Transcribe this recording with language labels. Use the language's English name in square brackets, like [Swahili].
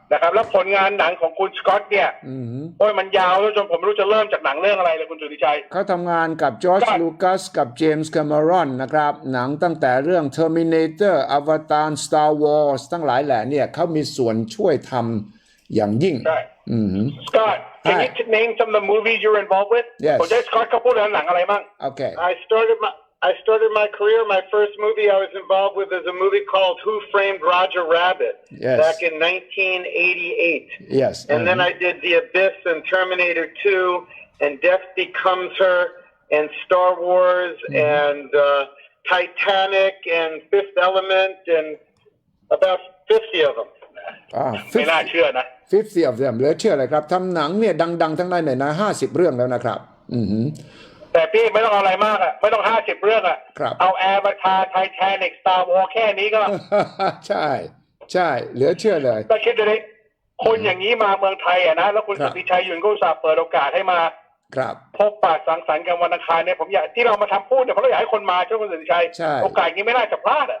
[Thai] นะครับแล้วผลงานหนังของคุณสกอตเนี่ยโอ้ยมันยาวแล้วจนผมไม่รู้จะเริ่มจากหนังเรื่องอะไรเลยคุณสุทธิชัย เขาทำงานกับจอร์จลูคัสกับเจมส์แคมเมรอนนะครับหนังตั้งแต่เรื่อง Terminator Avatar Star Wars ทั้งหลายแหล่เนี่ยเขามีส่วนช่วยทำอย่างยิ่ง ใช่ [English] Scott can you name some of the movies you're involved with Yes [Thai] ผมจะให้ Scott เขาพูดหนังอะไรบ้าง [English] Okay I started my career. My first movie I was involved with is a movie called Who Framed Roger Rabbit back in 1988. Yes. And then I did The Abyss and Terminator 2 and Death Becomes Her and Star Wars and Titanic and Fifth Element and about 50 of them. [Thai] ไม่น่าเชื่อนะ [English] 50 of them [Thai] เหลือเชื่อเลยครับทำหนังเนี่ยดังๆทั้งนั้นเลยนะ50 เรื่องแล้วนะครับ แต่พี่ไม่ต้องอะไรมากไม่ต้อง50 เรื่องเอาแอร์มาทาไทแทนิกสตาร์วอร์แค่นี้ก็ ใช่ใช่เหลือเชื่อเลย แต่คิดดูดิคนอย่างนี้มาเมืองไทยนะแล้วคุณสุทธิชัยยุ่นก็อุตส่าห์เปิดโอกาสให้มาพบปะสังสรรค์กันวันอังคารเนี่ยผมอยากที่เรามาทำพูดเนี่ยเพราะเราอยากให้คนมาช่วยคุณสุทธิชัยโอกาสนี้ไม่น่าจะพลาด